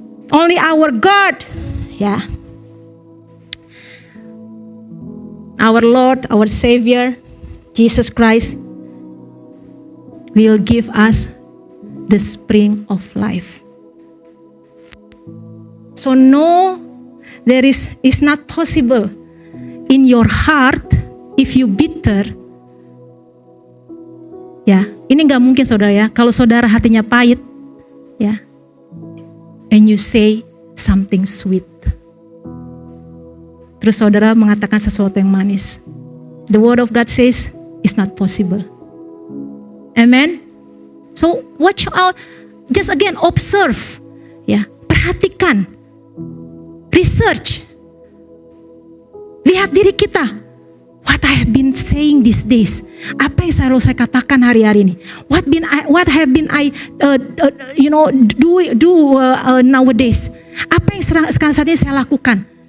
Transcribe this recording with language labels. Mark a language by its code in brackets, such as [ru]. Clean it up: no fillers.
[en] Only our God, our Lord, our Savior, Jesus Christ, will give us the spring of life. So no, it's not possible in your heart if you bitter. [id] Ini nggak mungkin saudara ya. Kalau saudara hatinya pahit, [en] and you say something sweet. [id] Terus saudara mengatakan sesuatu yang manis. [en] The word of God says it's not possible. Amen. So watch out. Just again observe. [id] Perhatikan. [en] Research. [id] Lihat diri kita. [en] What I have been saying these days. [id] Apa yang selalu saya katakan hari-hari ini. [en] What have been I do nowadays. [id] Apa yang sekarang saat ini saya lakukan.